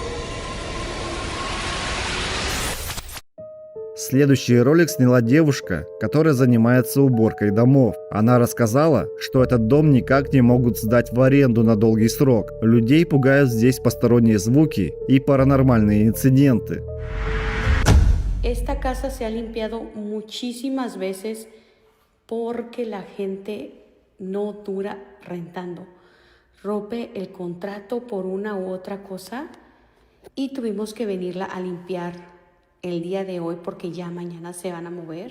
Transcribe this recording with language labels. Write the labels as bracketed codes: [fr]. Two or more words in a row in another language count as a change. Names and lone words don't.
[ru] Следующий ролик сняла девушка, которая занимается уборкой домов. Она рассказала, что этот дом никак не могут сдать в аренду на долгий срок. Людей пугают здесь посторонние звуки и паранормальные инциденты. [es] Esta casa se ha limpiado muchísimas veces porque la gente no dura rentando. Rompe el contrato por una u otra cosa y tuvimos que venirla a limpiar el día de hoy porque ya mañana se van a mover.